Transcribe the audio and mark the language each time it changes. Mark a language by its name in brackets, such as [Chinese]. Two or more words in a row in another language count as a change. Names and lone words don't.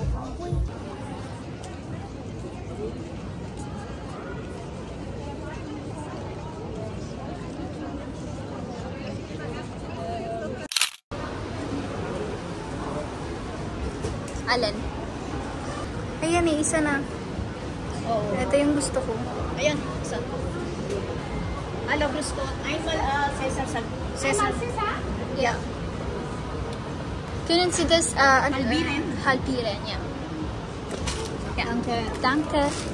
[Filipino] Alin? Ayan eh, isa na. Oo. Ito yung gusto ko. Ayan, isa. Hello, gusto. Ay, Cesar. Cesar? [German] Ja. Können Sie das halbieren? Halbieren, ja. Ja. Danke. Danke.